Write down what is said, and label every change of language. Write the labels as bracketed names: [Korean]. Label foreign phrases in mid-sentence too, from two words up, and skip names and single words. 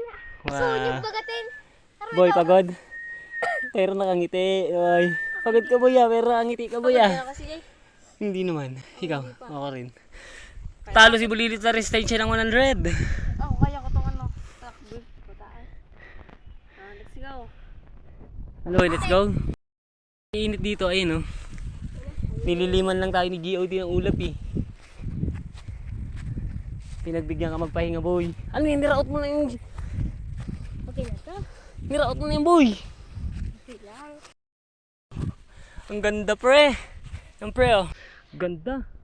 [Filipino] Wow. Bagatin. Boy, pagod? Pero nakangiti. Boy. Pagod ka boy pero nakangiti ka boy Kaya kasi Jay. Hindi naman. Ikaw, ako rin. Talo si Bulilit sa restage ng 100. Ako kaya ko tong ano. Takbo. [English] Pataan. Let's go. Ano, let's go. [Filipino] Init dito, ayun oh. Nililiman lang tayo ni GOD ng ulap eh. Pinagbigyan ka magpahinga boy. Ano yun, niraot mo na yung... Okay na to. Niraot mo na yung boy. Okay lang. Ang ganda pre. Ang pre oh. Ganda.